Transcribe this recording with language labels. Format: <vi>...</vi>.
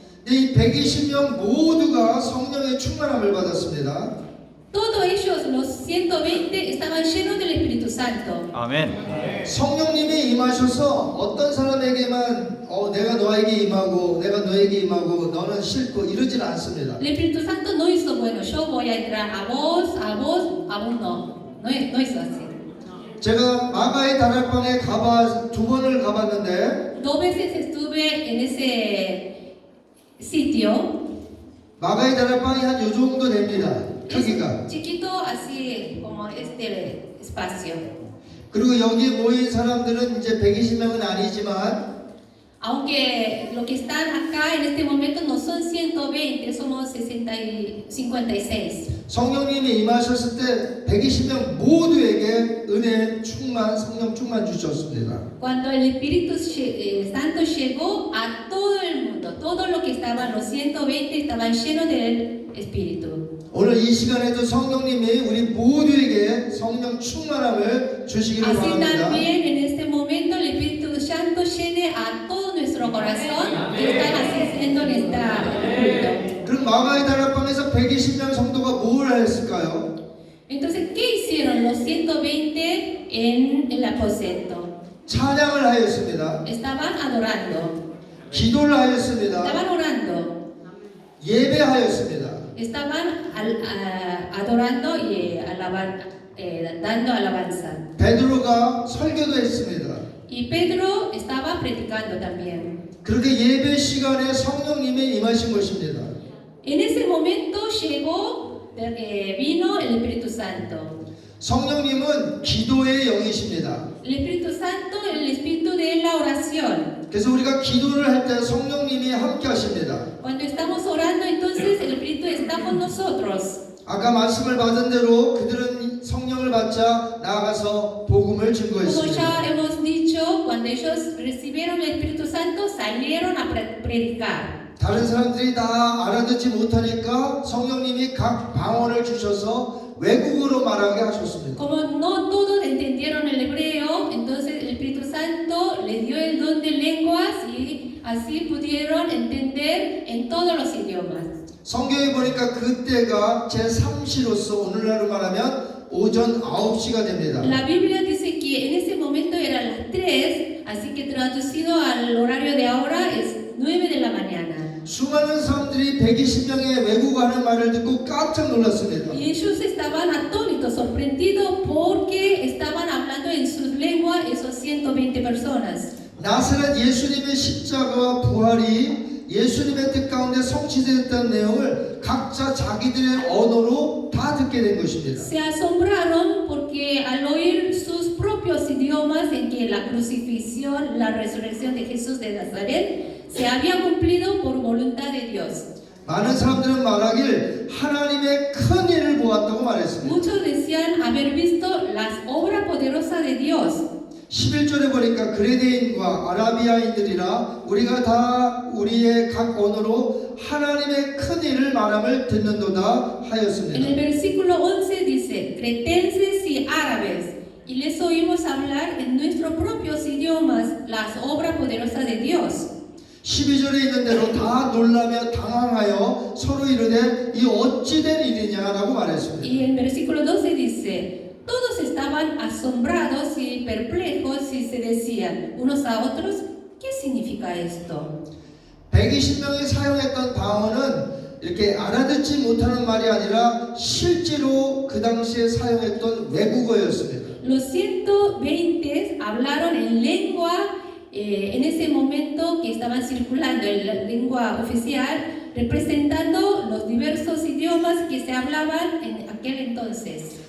<ko>이 120명 모두가 성령의 충만함을 받았습니다.</ko> <es>Todos ellos, los 120, estaban llenos del Espíritu Santo.</es> <ko>아멘. 성령님이 임하셔서 어떤 사람에게만 내가 너에게 임하고 내가 너에게 임하고 너는 싫고 이러지는 않습니다.</ko> <es>El Espíritu Santo no hizo, bueno, yo voy a entrar a vos, a vos no. No hizo así.</es> <ko>제가 마가의 다락방에 두 번을 가봤는데</ko> <es>2 veces estuve en ese sitio.</es> <ko>마가의 다락방이 한 요 정도 됩니다. 크기가.</ko> <es>Chiquito, así como este espacio.</es> <ko>그리고 여기 모인 사람들은 이제 120명은 아니지만</ko> <es>Aunque lo que están acá en este momento no son 120, somos 56.</es> <ko>성령님이 임하셨을 때 120명 모두에게 은혜 충만, 성령 충만 주셨습니다.</ko> <es>Cuando el Espíritu Santo llegó a todo el mundo, todos los que estaban, los 120 estaban llenos del Espíritu.</es> <ko>오늘 이 시간에도 성령님이 우리 모두에게 성령 충만함을 주시기를</ko> <es>Así</es> <ko>바랍니다.</ko> <es>también en este momento el Espíritu Santo llene a todo nuestro corazón que están asistiendo en esta culto.</es> <ko>그럼 마가의 다락방에서 120명 성도가 뭘 했을까요?</ko> <es>Entonces, ¿qué hicieron los 120 en el aposento?</es> <ko>찬양을 하였습니다.</ko> <es>Estaban adorando,</es> <ko>기도를 하였습니다.</ko> <es>estaban orando,</es> <ko>예배하였습니다.</ko> <es>estaban adorando y dando alabanza.</es> <ko>베드로가 설교도 했습니다.</ko> <es>Y Pedro estaba predicando también.</es> <ko>그렇게 예배 시간에 성령님이 임하신 것입니다.</ko> <es>En ese momento vino el Espíritu Santo.</es> <ko>성령님은 기도의 영이십니다.</ko> <es>El Espíritu Santo, el Espíritu de la oración.</es> <ko>그래서 우리가 기도를 할 때 성령님이 함께 하십니다.</ko> <es>Cuando estamos orando, entonces el Espíritu está con nosotros.</es> <ko>아까 말씀을 받은 대로 그들은 성령을 받자 나아가서 복음을</ko> <es>Como</es> <ko>증거했습니다.</ko> <es>ya hemos dicho, cuando ellos recibieron el Espíritu Santo, salieron a predicar.</es> <ko>다른 사람들이 다 알아듣지 못하니까 성령님이 각 방언을 주셔서 외국어로 말하게 하셨습니다.</ko> <es>Como no todos entendieron el hebreo, entonces el Espíritu Santo les dio el don de lenguas y así pudieron entender en todos los idiomas.</es> <ko>성경에 보니까 그때가 제3시로서 오늘날로 말하면 오전 9시가 됩니다.</ko> <es>La Biblia dice que en ese momento eran las 3, así que traducido al horario de ahora es 9 de la mañana.</es> <ko>수많은 사람들이 120명의 외국어 하는 말을 듣고 깜짝 놀랐습니다.</ko> <es>Y ellos estaban atónitos, sorprendidos porque estaban hablando en sus lenguas esos 120 personas.</es> <ko>나사렛 예수님의 십자가와 부활이 예수님의 뜻 가운데 성취됐다는 내용을 각자 자기들의 언어로 다 듣게 된 것입니다.</ko> <es>Se asombraron porque al oír sus propios idiomas en que la crucifixión, la resurrección de Jesús de Nazaret se había cumplido por voluntad de Dios.</es> <ko>많은 사람들은 말하길 하나님의 큰 일을 보았다고 말했습니다.</ko> <es>Muchos decían haber visto las obras poderosas de Dios.</es> <ko>11절에 보니까 그레데인과 아라비아인들이라 우리가 다 우리의 각 언어로 하나님의 큰 일을 말함을 듣는도다</ko> <es>En el</es> <ko>하였습니다.</ko> <es>versículo 11 dice, cretenses y árabes, y les oímos hablar en nuestros propios idiomas las obras poderosas de Dios.</es> <ko>12절에 있는 대로 다 놀라며 당황하여 서로 이르되 이 어찌된 일이냐라고 말했습니다.</ko> <es>Y en versículo 12 dice, todos estaban asombrados y perplejos y se decían unos a otros, ¿qué significa esto?</es> <ko>120명이 사용했던 방언은 이렇게 알아듣지 못하는 말이 아니라 실제로 그 당시에 사용했던 외국어였습니다.</ko> <es>Los 120 hablaron en lengua en ese momento que estaban circulando en la lengua oficial, representando los diversos idiomas que se hablaban en aquel entonces.</es>